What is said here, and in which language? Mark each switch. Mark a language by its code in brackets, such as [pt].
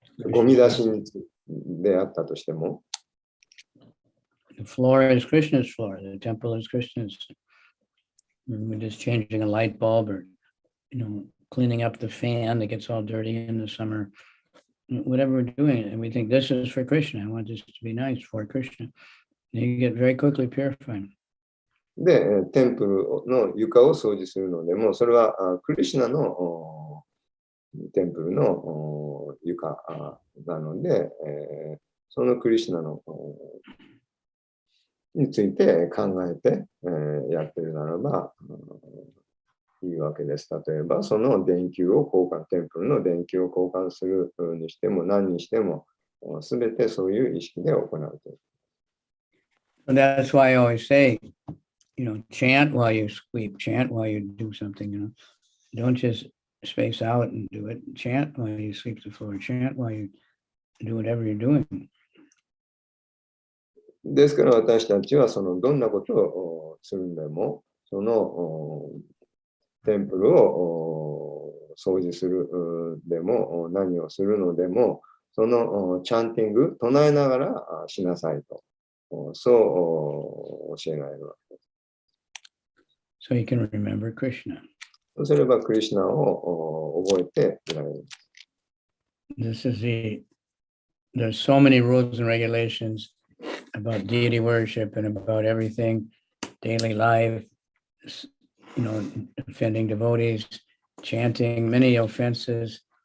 [ja] ゴミ出しであったとしても、 [en] The floor is Krishna's floor. The temple is Krishna's. We're just changing a light bulb or, cleaning up the fan that gets all dirty in the summer. Whatever we're doing, and we think this is for Krishna. I want this to be nice for Krishna. And you get very quickly purified. [ja] で、テンプルの床を掃除するのでも、それはクリシュナのテンプルの床なので、そのクリシュナのについて考えて、やってるならばいいわけです。例えば、その電球を交換、テンプルの電球を交換するにしても何にしても、すべてそういう意識で行うと。 [en] And that's why I always say, chant while you sweep, chant while you do something, Don't just space out and do it. Chant while you sweep the floor, chant while you do whatever you're doing. [ja] ですから私たちはどんなことをするんでも、そのテンプルを掃除するでも、何をするのでも、そのチャンティング、唱えながらしなさいと、そう教えられるわけです。 [en] So you can remember Krishna. [ja] そうすればクリシュナを覚えていられる。 [en] There's so many rules and regulations about deity worship and about everything, daily life, offending devotees, chanting, many offenses.